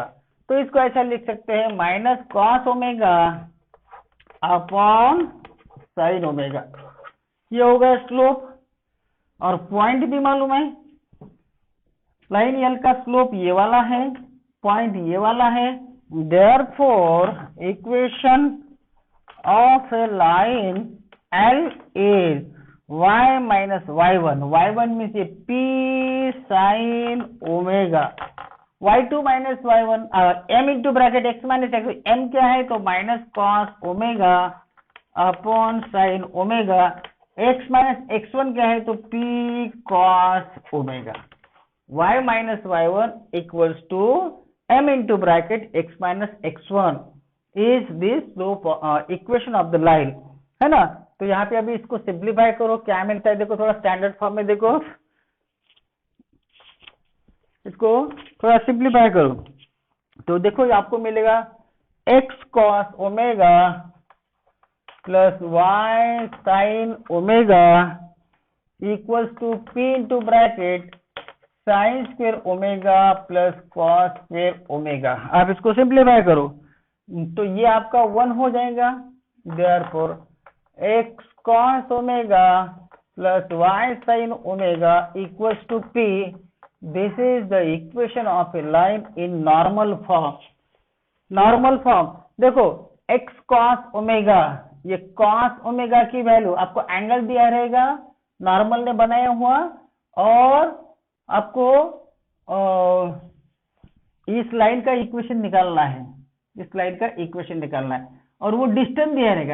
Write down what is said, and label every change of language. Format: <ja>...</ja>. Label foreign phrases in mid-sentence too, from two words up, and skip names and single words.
<hi>तो इसको ऐसा लिख सकते हैं</hi> <en>minus cos omega upon sine omega,</en> <hi>ये होगा स्लोप। और पॉइंट भी मालूम है, लाइन एल का स्लोप ये वाला है, पॉइंट ये वाला है।</hi> <en>therefore equation of a line L is y minus y1, y1 means a p sin omega, y2 minus y1 m into bracket x minus x, m</en> <hi>क्या है तो</hi> <en>minus cos omega upon sin omega, x minus x1</en> <hi>क्या है तो</hi> <en>p cos omega, y minus y1 equals to m into bracket x minus x1 is this slope equation of the line,</en> <hi>है ना। तो यहाँ पे अभी इसको सिंप्लीफाई करो, क्या मिलता है देखो, थोड़ा</hi> <en>standard form</en> <hi>में देखो, इसको थोड़ा सिंप्लीफाई करो तो देखो ये आपको मिलेगा</hi> <en>x cos omega plus y sin omega equals to p into bracket sine square omega plus cos square omega</en> <hi>प्लस कॉस स्क्वेयर ओमेगा। आप इसको सिंप्लीफाई करो तो ये आपका 1 हो जाएगा।</hi> <en>therefore x cos omega plus y sin omega equals to p, this is the equation of a line in normal form. normal form</en> <hi>देखो</hi> <en>x cos omega,</en> <hi>ये</hi> <en>cos omega</en> <hi>की वैल्यू आपको एंगल दिया रहेगा नॉर्मल ने बनाया हुआ, और आपको इस लाइन का इक्वेशन निकालना है, इस लाइन का इक्वेशन निकालना है, और वो डिस्टेंस दिया रहेगा।</hi>